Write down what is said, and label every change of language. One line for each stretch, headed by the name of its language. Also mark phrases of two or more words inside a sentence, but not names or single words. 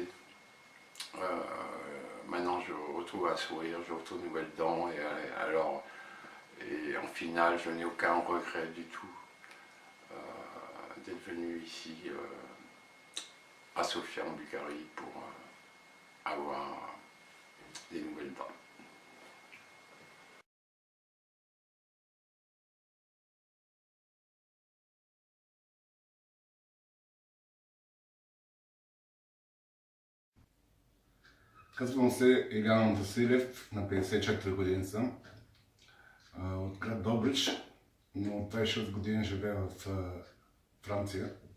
French: Maintenant, je retrouve un sourire, je retrouve de nouvelles dents, et en finale, je n'ai aucun regret du tout d'être venu ici à Sofia en Bulgarie pour avoir des nouvelles dents.
Bulgarian: Казвам се Илян Василев, на 54 години съм, от град Добрич, но от 26 години живея в Франция.